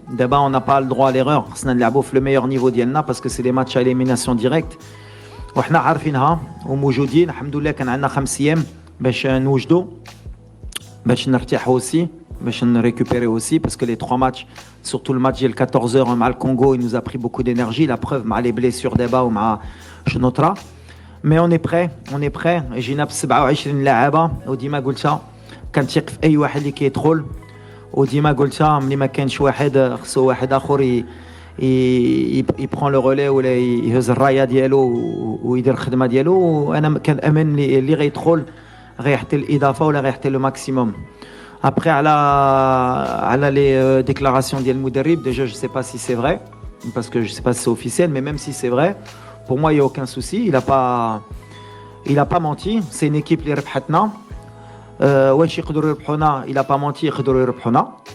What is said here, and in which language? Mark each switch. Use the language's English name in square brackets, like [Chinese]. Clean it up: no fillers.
[French] D'abord, on n'a pas le droit à l'erreur. On a le meilleur niveau d'Yelna parce que c'est des matchs à élimination directe. [Arabic] وحنا عارفينها وموجودين الحمد لله. كان عندنا 5 ايام باش نوجدوا باش نرتاحوا [French] aussi باش récupérer aussi parce que les 3 matchs surtout le match de 14h [Arabic] مع الكونغو [French] il nous a pris beaucoup d'énergie. La preuve مع les blessures d'Eba ou مع شنوطرا. Mais on est prêt. [Arabic] جينا ب 27 لاعبه وديما قلتها كنثق في اي واحد اللي كيدخل وديما قلتها ملي ما كانش واحد خصو واحد اخر [French] يبرون لو رولي [Arabic] ولا يهز الرايه ديالو ويدير الخدمه ديالو. وانا كنامن اللي غيدخل غيحتي الاضافه ولا غيحتي لو ماكسيموم. [French] Après على les déclarations [Arabic] ديال المدرب [French] déjà je sais pas si c'est vrai parce que je sais pas si c'est officiel mais même si c'est vrai pour moi il y a aucun souci. Il a pas menti. C'est une équipe [Arabic] اللي ربحتنا. واش يقدروا يربحونا [French] il a pas menti [Arabic] يقدروا يربحونا.